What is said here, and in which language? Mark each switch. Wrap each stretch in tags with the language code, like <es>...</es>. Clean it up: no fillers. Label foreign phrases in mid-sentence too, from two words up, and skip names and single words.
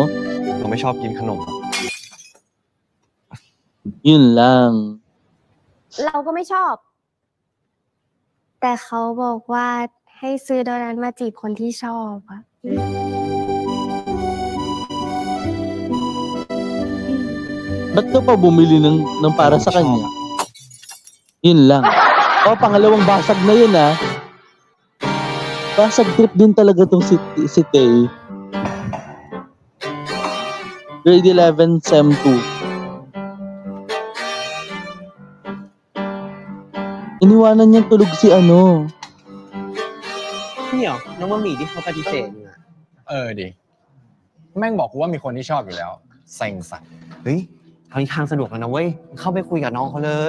<th>เราไม่ชอบกินขนม</th> <tl>Yun lang.</tl> <th>เราก็ไม่ชอบ แต่เขาบอกว่าให้ซื้อโดนัทมาจีบคนที่ชอบอะ</th> <tl>Ba't ka pa bumili ng para sa kanya? Yun lang. Pangalawang basag na yun, ah. Basag trip din talaga tong si Tay.</tl> <en>Grade 11, Sem 2.</en> <tl>Iniwanan niyang tulog si ano.</tl> <th>นี่เหรอน้องมะหมี่ที่เขาปฏิเสธมึงอะ ดิ แม่งบอกกูว่ามีคนที่ชอบอยู่แล้วเซ็งสัตว์ เฮ้ยทางนี้ทางสะดวกแล้วนะเว้ยเข้าไปคุยกับน้องเขาเลย</th>